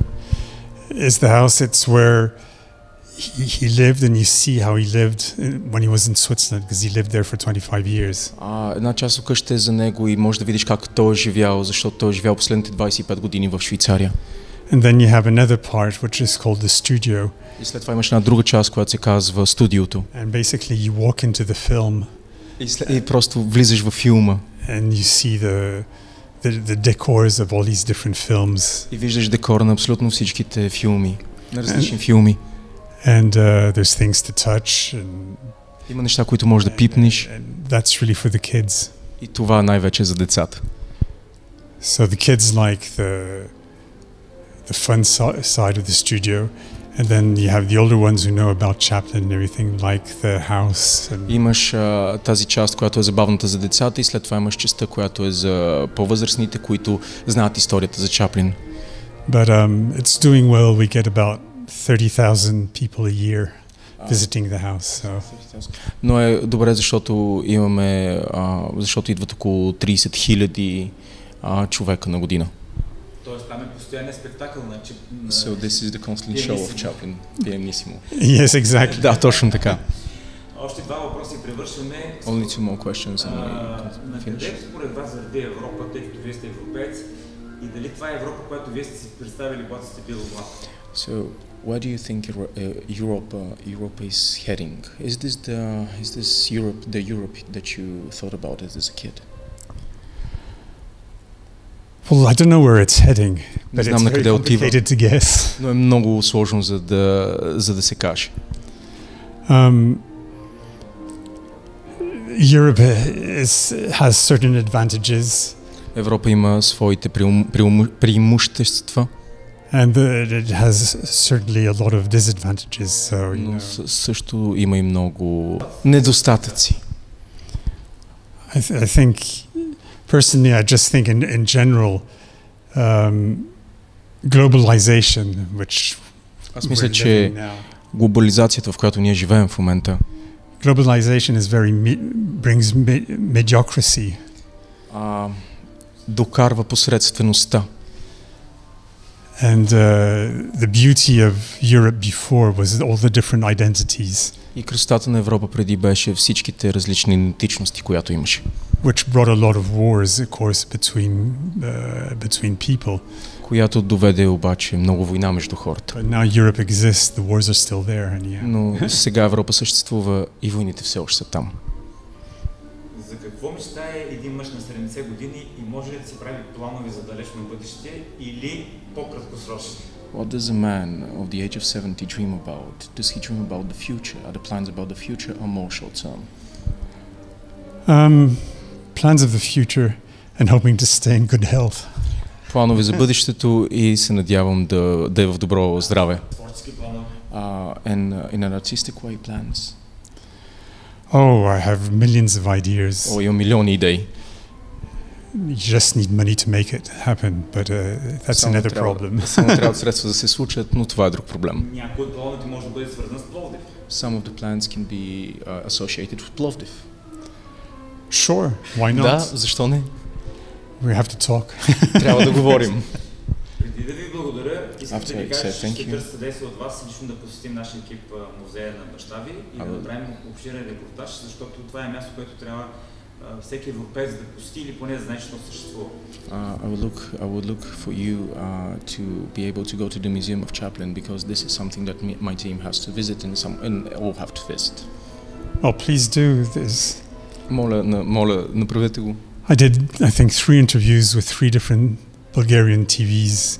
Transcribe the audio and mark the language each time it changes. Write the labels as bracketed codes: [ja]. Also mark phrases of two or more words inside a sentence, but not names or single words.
[en] Is the house, it's where he lived, and you see how he lived when he was in Switzerland, because he lived there for 25 years. [bg] Една част от къщата е за него и можеш да видиш как той е живял, защото той е живял последните 25 години в Швейцария. [en] And then you have another part which is called the studio. [bg] И след това имаш една друга част, която се казва студиото. [en] And basically you walk into the film. [bg] И просто влизаш във филма. [en] And you see the decors of all these different films. [bg] И виждаш декора на абсолютно всичките филми, на различни филми. [en] And there's things to touch. And [bg] има неща, които можеш да пипнеш. [en] And that's really for the kids. [bg] И това най-вече за децата. [en] So the kids like the fun side of the studio, and then you have the older ones who know about Chaplin and everything, like the house. [bg] Имаш тази част, която е забавната за децата, и след това имаш частта, която е за по-възрастните, които знаят историята за Чаплин. [en] But it's doing well. We get about 30,000 people a year visiting the house. So. [bg] Но е добре, защото защото идват около 30,000 човека на година. Тоест там е постоянен спектакъл на [en] So this is the constant show of Chaplin, Pianissimo. Yes, exactly. [bg] Да, точно така. Още два въпроса и превършваме. [en] Only two more questions and we finish. [bg] Къде според вас върви Европа, тъй като вие сте европеец, и дали това е Европа, която вие сте си представили, когато сте били млад? [en] So, where do you think Europe is heading? Is this Europe, the Europe that you thought about as a kid? Well, I don't know where it's heading, but it's very complicated to guess. [bg] Но е много сложно за да се каже. [en] Europe has certain advantages. [bg] Европа има своите преимущества. [en] And it has certainly a lot of disadvantages. So, [bg] но също има и много недостатъци. [en] I think, personally, I just think in general, globalization, which [bg] аз мисля, че глобализацията, в която ние живеем в момента, [en] globalization brings mediocrity. [bg] Докарва посредствеността. [en] And the beauty of Europe before was all the different identities. [bg] И красотата на Европа преди беше всичките различни идентичности, които имаше. [en] Which brought a lot of wars, of course, between people. [bg] Която доведе обаче много война между хората. [en] But now Europe exists, the wars are still there. And [bg] но сега Европа съществува и войните все още са там. За какво мечтае един мъж на 70 години и може ли да се прави планове за далечно бъдеще или по-краткосрочни? [en] What does a man of the age of 70 dream about? Does he dream about the future? Are the plans about the future or more short term? Plans of the future and hoping to stay in good health. [bg] Планове за бъдещето и се надявам да е в добро здраве. Творчески планове. [en] And in an artistic way plans? Oh, I have millions of ideas. [bg] Имам милиони идеи. [en] You just need money to make it happen, but that's another problem. [bg] Само трябва средства да се случат, но това е друг проблем. Някой от плановете може да бъде свързан с Пловдив. [en] Some of the plans can be associated with Plovdiv. Sure, why not? [bg] Да, защо не? [en] We have to talk. [bg] Трябва да говорим. Преди да ви благодаря, искам да ви кажа, ще търся съдействие от вас лично да посетим нашия екип музея на баща ви и да направим обширен репортаж, защото това е място, което трябва всеки европеец да посети или поне да знае, че то съществува. [en] I would look for you to be able to go to the Museum of Chaplin, because this is something that my team has to visit and all have to visit. Oh, please do this. [bg] Моля, направете го. [en] I did, I think, 3 interviews with 3 different Bulgarian TVs.